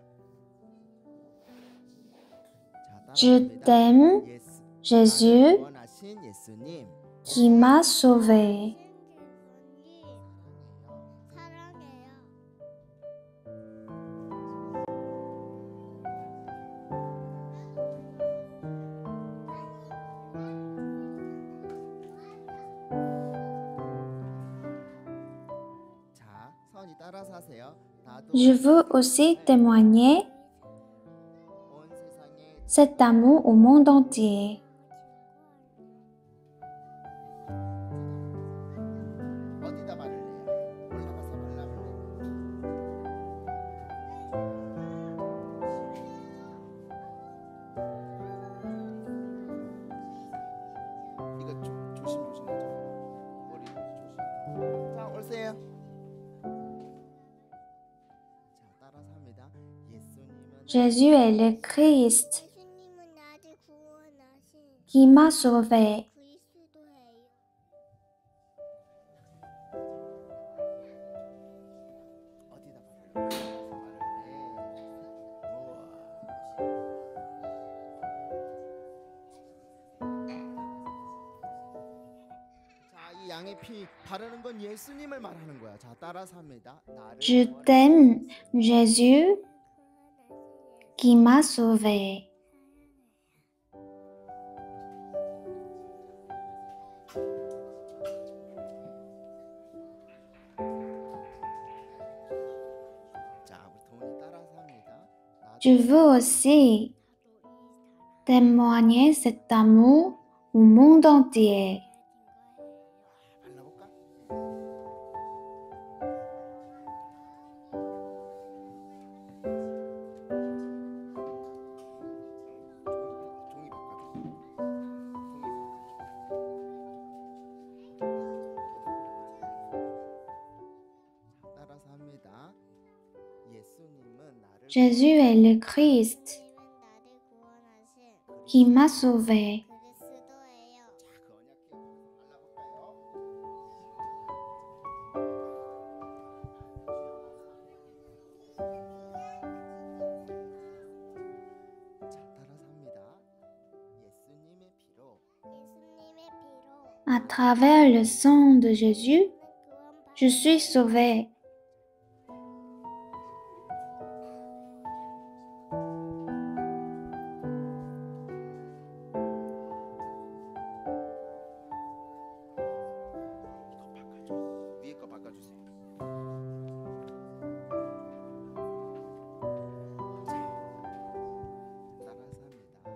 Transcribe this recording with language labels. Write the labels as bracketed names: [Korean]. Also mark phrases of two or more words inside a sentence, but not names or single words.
[French] Je t'aime, Jésus. [Korean] 구원하신 예수님. [French] qui m'a sauvé. [Korean] 사랑해요. 자, 서원이 따라서 하세요. 나도 [French] Je veux aussi témoigner [Korean] 온 세상에 [French] cet amour au monde entier. [Korean] 어디다 바를래요? 올라가서 발라볼래요? 이거 조심조심 하죠. 머리 조심. 자, 오세요. 자, 따라서 합니다. 예수님은 [French] Jésus est le Christ [Korean] 예수님은 나를 구원하신 [French] qui m'a sauvé. [Korean] 그리스도예요. 어디다 바를래? 자, 이 양의 피 바르는 건 예수님을 말하는 거야. 자, 따라서 합니다. 나를 [French] Je t'aime, Jésus, qui m'a sauvé. [Korean] 자, 우리 동훈이 따라서 합니다. [French] Je veux aussi témoigner cet amour au monde entier. [Korean] 발라볼까? 종이 바꿔줘. 따라서 합니다. 예수님은 나를 [French] Jésus est le Christ [Korean] 예수님은 나를 구원하신 [French] qui m'a sauvé. [Korean] 그리스도예요. 자, 그 언약 기억해서 발라볼까요? 자, 따라서 합니다. 예수님의 피로 예수님의 피로 [French] À travers le sang de Jésus, [Korean] 구원받 [French] je suis sauvé. [Korean] 이거 바꿔줘. 위에 거 바꿔주세요. 자, 따라서 합니다.